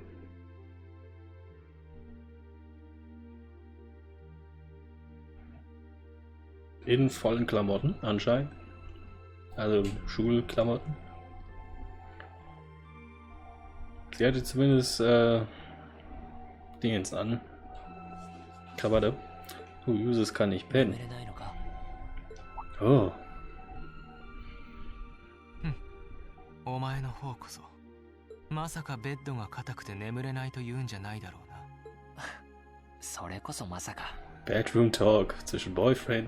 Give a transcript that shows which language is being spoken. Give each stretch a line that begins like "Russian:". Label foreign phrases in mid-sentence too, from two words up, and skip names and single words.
German: In vollen Klamotten, anscheinend. Also Schulklamotten. Sie hatte zumindest Dingens an. Krawatte. Uses kann nicht pennen. Oh.
Japanese: お前の方こそまさかベッドが硬くて眠れないと言うんじゃないだろうな。それこそまさか。
English: Bedroom talk
German: zwischen Boyfriends.